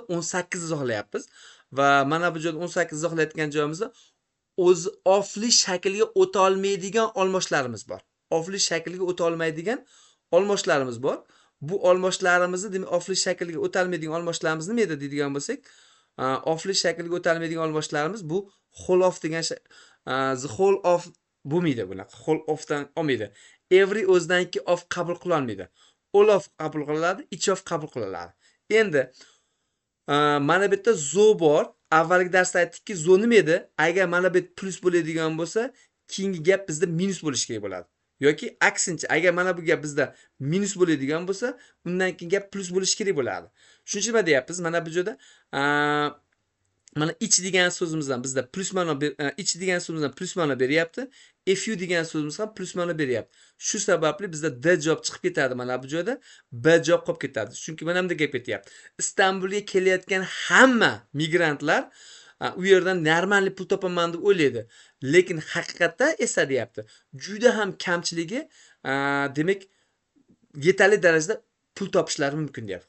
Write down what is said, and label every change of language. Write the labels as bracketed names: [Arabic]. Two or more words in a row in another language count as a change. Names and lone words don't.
[Uzbek] 18 izohlayapmiz va mana bu joyda 18 izohlayotgan joyimizda o'z ofli shakliga o'ta olmaydigan olmoshlarimiz bor. Ofli shakliga o'ta olmaydigan olmoshlarimiz bor. Bu olmoshlarimizni demak ofli shakliga o'ta olmaydigan olmoshlarimiz nima edi deydigan bo'lsak, ofli shakliga o'ta olmaydigan olmoshlarimiz bu [English] whole of [Uzbek] degan [English] the whole of [Uzbek] bo'lmaydi bunaqa. [English] Whole ofdan [Uzbek] olmaydi. Every o'zidanki of qabul qila olmaydi. [English] All of [Uzbek] qabul qilinadi, [English] each of [Uzbek] qabul qilinadi. Endi mana bu yerda zo bor. Avvalgi darsda aytdikki, zo nima edi? Agar mana bu plus bo'ladigan bo'lsa, keyingi gap bizda minus bo'lishi kerak bo'ladi. Yoki aksincha, agar mana bu gap bizda minus bo'ladigan bo'lsa, undan keyin gap plus bo'lishi kerak bo'ladi. Shuning uchun nima deyapmiz? Mana bu joyda mana ich degan so'zimizdan bizda plus ma'no ich degan so'zimizdan plus ma'no beryapti. [English] If you [Uzbek] degan so'zimiz ham plus ma'no beryapti. Shu sababli bizda d javob chiqib ketadi mana bu joyda, b javob qolib ketadi. Chunki mana bunda gap ketyapti. Istanbulga kelayotgan hamma migrantlar u yerdan normalniy pul topaman deb o'ylaydi. Lekin haqiqatda esa deyapti, juda ham kamchiligi demak yetarli darajada pul topishlari mumkin deyapti.